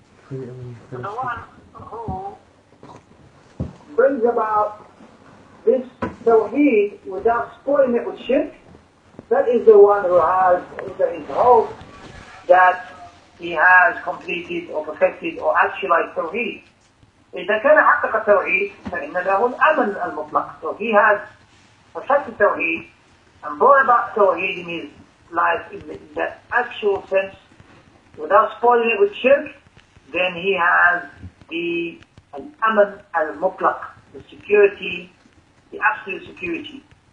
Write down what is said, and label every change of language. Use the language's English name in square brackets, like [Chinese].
[English] The one who brings about this Tawheed without spoiling it with shirk, that is the one who has, there is hope that he has completed or perfected or actualized Tawheed. [Arabic] إذا كان حقق التوحيد فإن له الأمن المطلق. [English] So he has perfected Tawheed and brought about Tawheed in his life in the actual sense without spoiling it with shirk, then he has the al-aman al-mutlaq, the security, the absolute security.